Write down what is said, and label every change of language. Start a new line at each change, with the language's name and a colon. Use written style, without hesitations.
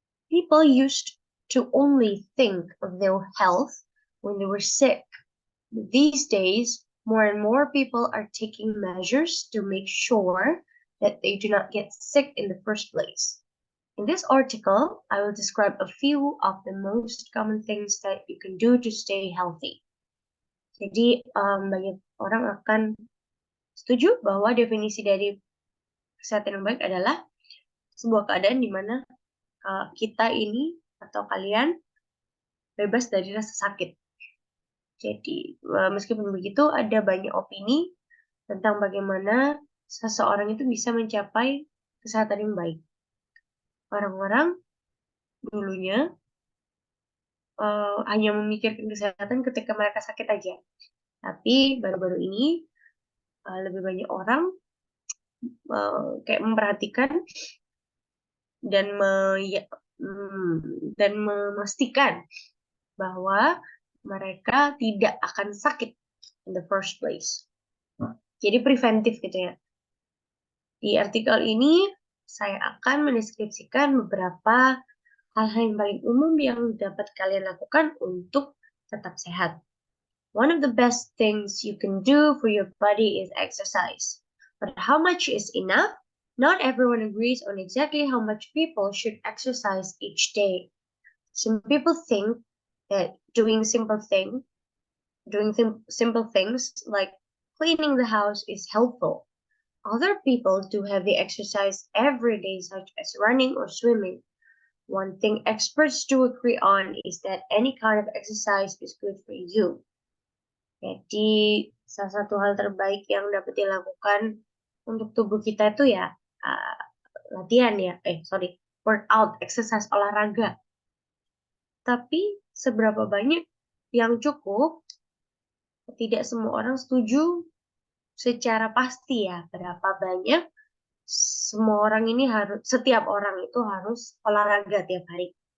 English: People used to only think of their health when they were sick. These days, more and more people are taking measures to make sure that they do not get sick in the first place. In this article, I will describe a few of the most common things that you can do to stay healthy.
Indonesian: Jadi, banyak orang akan setuju bahwa definisi dari kesehatan yang baik adalah sebuah keadaan di mana kita ini atau kalian bebas dari rasa sakit. Jadi, meskipun begitu, ada banyak opini tentang bagaimana seseorang itu bisa mencapai kesehatan yang baik. Orang-orang dulunya hanya memikirkan kesehatan ketika mereka sakit aja. Tapi baru-baru ini lebih banyak orang kayak memperhatikan dan memastikan bahwa mereka tidak akan sakit
English: in the first place.
Indonesian: Jadi preventif gitu ya. Di artikel ini saya akan mendeskripsikan beberapa hal-hal yang paling umum yang dapat kalian lakukan untuk tetap sehat.
English: One of the best things you can do for your body is exercise. But how much is enough? Not everyone agrees on exactly how much people should exercise each day. Some people think that doing simple things like cleaning the house is helpful. Other people do heavy exercise every day, such as running or swimming. One thing experts do agree on is that any kind of exercise is good for you.
Indonesian: Jadi, salah satu hal terbaik yang dapat dilakukan untuk tubuh kita itu ya latihan ya, workout, exercise, olahraga. Tapi seberapa banyak yang cukup, tidak semua orang setuju secara pasti ya, berapa banyak setiap orang itu harus olahraga tiap hari.